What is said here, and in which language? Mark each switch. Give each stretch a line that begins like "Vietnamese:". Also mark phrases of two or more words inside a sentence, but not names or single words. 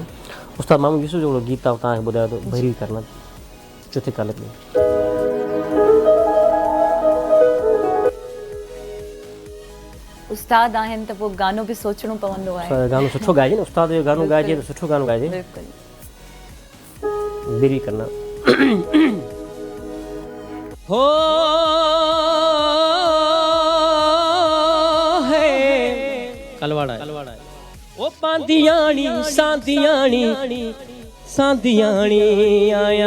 Sindhi: उस्ताद मोहम्मद यूसुफ जो हिकिड़ो गीत आहे तव्हांखे ॿुधायां थो, बहिरी करना चौथे कालत में। उस्ताद आहिनि त पोइ गानो बि सोचणो पवंदो आहे। गानो सुठो ॻाइजे न, उस्ताद जो गानो ॻाइजे त सुठो गानो ॻाइजे। बिल्कुलु। बहिरी करना हो है कलवाड़ा ओ पांदियाणी सांदियाणी सांदियाणी आया